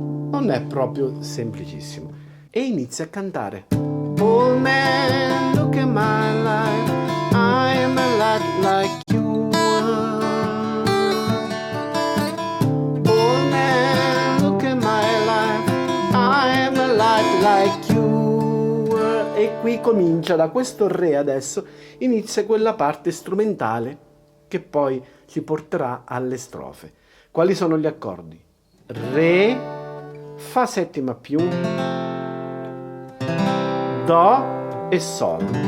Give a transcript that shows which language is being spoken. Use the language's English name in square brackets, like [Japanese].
[Italian] Non è proprio semplicissimo. E inizia a cantare. [English] Oh man, look at my life, I am a lot like you are. Oh man, look at my life, I am a lot like you are. [Italian] E qui comincia, da questo Re adesso, inizia quella parte strumentale che poi ci porterà alle strofe. Quali sono gli accordi? Re, Fa settima più, Do e Sol.